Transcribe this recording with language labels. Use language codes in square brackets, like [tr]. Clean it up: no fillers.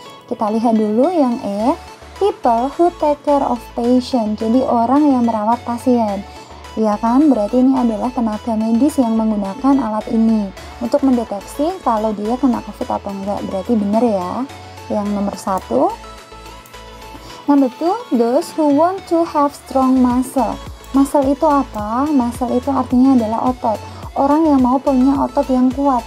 [id] Kita lihat dulu yang [en] E, people who take care of patient. [id] Jadi orang yang merawat pasien. Ya kan, berarti ini adalah tenaga medis yang menggunakan alat ini untuk mendeteksi kalau dia kena COVID atau enggak. Berarti benar ya. Yang nomor 1. [en] Number 2, those who want to have strong muscle. [id] Muscle itu apa? Muscle itu artinya adalah otot. Orang yang mau punya otot yang kuat.